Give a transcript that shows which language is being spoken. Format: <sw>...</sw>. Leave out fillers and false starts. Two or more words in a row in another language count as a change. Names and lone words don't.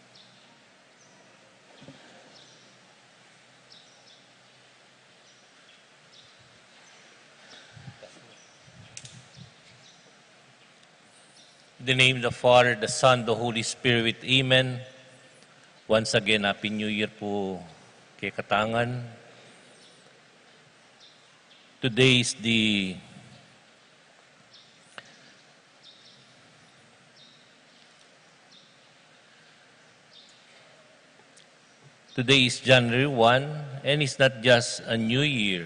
<en>In the name of the Father, the Son, the Holy Spirit, Amen. Once again, Happy New Year</en> <pam>po kay</pam> <en>Katangan. Today is Today is January 1, and it's not just a new year.</en>